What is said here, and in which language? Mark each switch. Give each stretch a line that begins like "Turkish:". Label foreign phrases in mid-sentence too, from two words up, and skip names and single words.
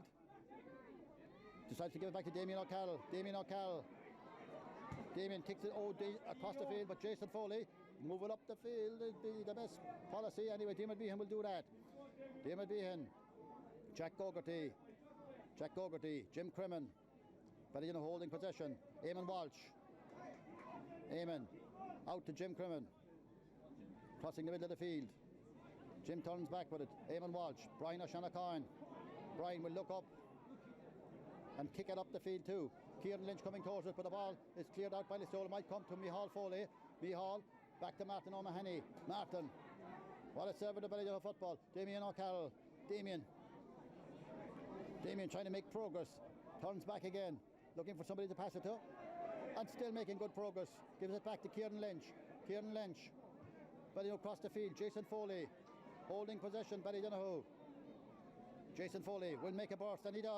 English: Decides to give it back to Damien O'Carroll. Damien O'Carroll. Damien kicks it across the field, but Jason Foley move it up the field is the best policy. Anyway, Damon Behan will do that. Damon Behan. Jack Gogarty. Jim Crimmin. Ballydonoghue holding possession. Eamon Walsh. Eamon out to Jim Crimmin. Crossing the middle of the field. Jim turns back with it. Eamon Walsh. Brian O'Shanachon. Brian will look up and kick it up the field too. Kieran Lynch coming towards it, but the ball is cleared out by Listowel. Might come to Micheál Foley. Micheál back to Martin O'Mahony. Martin. What a server to Ballydonoghue football. Damien O'Carroll. Damien trying to make progress. Turns back again. Looking for somebody to pass it to. And still making good progress. Gives it back to Kieran Lynch. Ballydonoghue across the field. Jason Foley. Holding possession. Ballydonoghue. Jason Foley will make a burst, and he does.